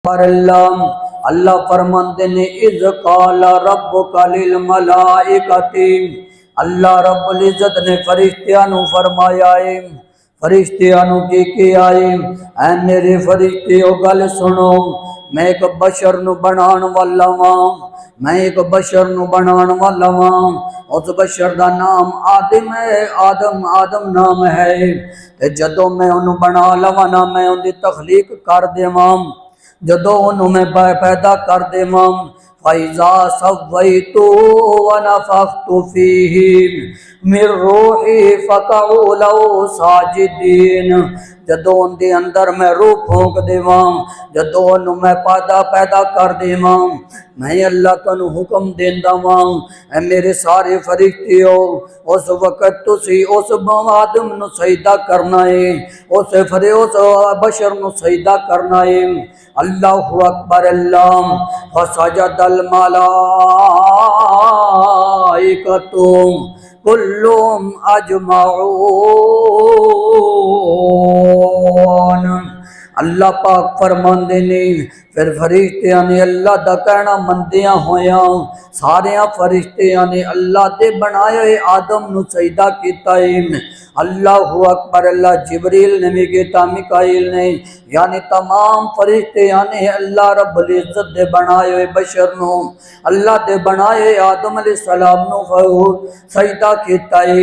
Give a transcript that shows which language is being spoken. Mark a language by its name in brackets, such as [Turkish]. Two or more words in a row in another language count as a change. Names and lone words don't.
[Punjabi] پر اللہ فرماندے نے [Arabic] اذ قال ربک للملائکۃ، [Punjabi] اللہ رب العزت نے فرشتیاں نو فرمایا ہے، فرشتیاں نو کی آئے، اے میرے فرشتیو گل سنو، میں ایک بشر نو بنان والا ہاں، میں ایک بشر نو بنان والا ہاں، اس بشر دا نام آدم ہے، آدم نام ہے، تے جدوں میں انہوں بنا لواں نا، میں ان دی تخلیق کر دیواں، جدوں انہوں میں پیدا کر دیواں، [Arabic] فَإِذَا سَوَّيْتُهُ وَنَفَخْتُ فِيهِ مِن رُوحِي فَقَعُوا لَهُ سَاجِدِينَ، [Punjabi] جدوں ان دے اندر میں روح پھونک دیواں، جدوں انہوں میں پیدا کر دیواں، میں اللہ تنو حکم دیندا واں، اے میرے سارے فرشتیو، اس وقت تسی اس آدم نو سجدہ کرنا ہے، اس بشر نو سجدہ کرنا ہے۔ اللہ اکبر، اللہ [Arabic] فسجد الملائکۃ کلهم اجمعون، [Punjabi] اللہ پاک فرماندے نے پھر فرشتیاں نے اللہ دا کہنا مندیاں ہویاں، ساریاں فرشتیاں نے اللہ دے بنائے ہوئے آدم نو سجدہ کیتا ہے۔ اللہ اکبر، اللہ جبریل نے بھی کیتا، میکائیل نے، یعنی تمام فرشتیاں نے اللہ رب العزت دے بنائے ہوئے بشر نو، اللہ دے بنائے ہوئے آدم [Arabic] علیہ السلام [Punjabi] نو سجدہ کیتا ہے۔